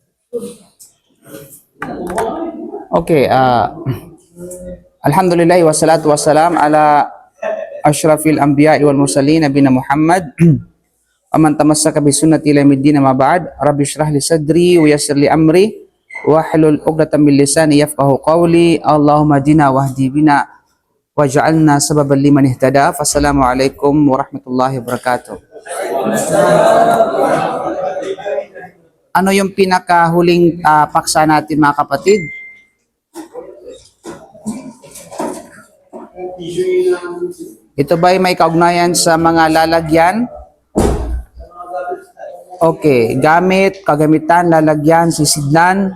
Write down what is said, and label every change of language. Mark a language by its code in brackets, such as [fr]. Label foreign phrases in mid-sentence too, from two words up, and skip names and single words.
[ar] Okay, الحمد لله والصلاة والسلام على أشرف الأنبياء والمرسلين نبينا محمد ومن تمسك بسنته إلى يوم الدين أما بعد. رب اشرح لي صدري ويسر لي أمري واحلل عقدة من لساني يفقهوا قولي. اللهم اهدنا واهد بنا واجعلنا سببا لمن اهتدى. فالسلام عليكم ورحمة الله وبركاته. [tl] Ano yung pinakahuling paksa natin mga kapatid? Ito ba ay may kaugnayan sa mga lalagyan? Okay, gamit, kagamitan, lalagyan, sisidlan.